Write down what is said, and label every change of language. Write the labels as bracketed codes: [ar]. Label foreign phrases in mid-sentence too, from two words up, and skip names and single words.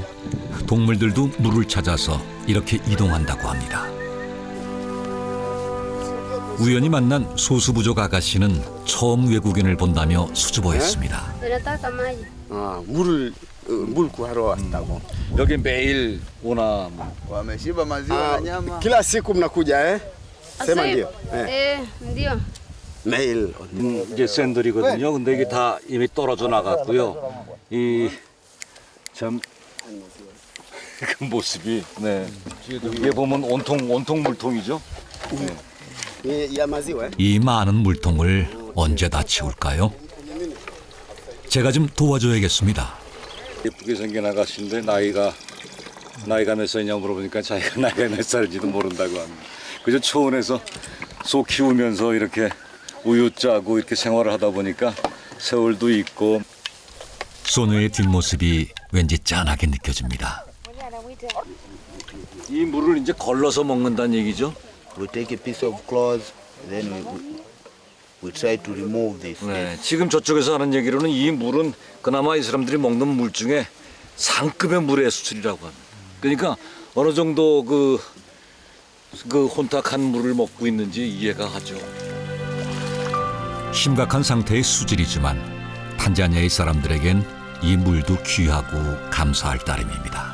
[ko] 동물들도 물을 찾아서 이렇게 이동한다고 합니다. 우연히 만난 소수부족 아가씨는 처음 외국인을 본다며 수줍어했습니다. 물 구하러 왔다고. 여기 매일 오나 뭐. [sw] Wameshiba maziwa na nyama. Kila siku mnakuja Sema ndio. Ndio. [ko] 매일. 이게 샌들이거든요. 근데 이게 다 이미 떨어져 나갔고요. 이 참 그 모습이 네. 이게 보면 온통 물통이죠. [sw] Ya maziwa. [ko] 이 많은 물통을 언제 다 채울까요? 제가 좀 도와줘야겠습니다. 예쁘게 생긴 아가씨인데 나이가 몇 살이냐 물어보니까 자기가 나이가 몇 살인지도 모른다고 합니다. 그저 초원에서 소 키우면서 이렇게 우유 짜고 이렇게 생활을 하다 보니까 세월도 있고. 소녀의 뒷모습이 왠지 짠하게 느껴집니다. 이 물을 이제 걸러서 먹는다는 얘기죠? [en] We take a piece of cloth, then we try to remove this. [ko] 네, 지금 저쪽에서 하는 얘기로는 이 물은 그나마 이 사람들이 먹는 물 중에 상급의 물의 수준이라고 합니다. 그러니까 어느 정도 그 혼탁한 물을 먹고 있는지 이해가 가죠. 심각한 상태의 수질이지만 탄자니아의 사람들에겐 이 물도 귀하고 감사할 따름입니다.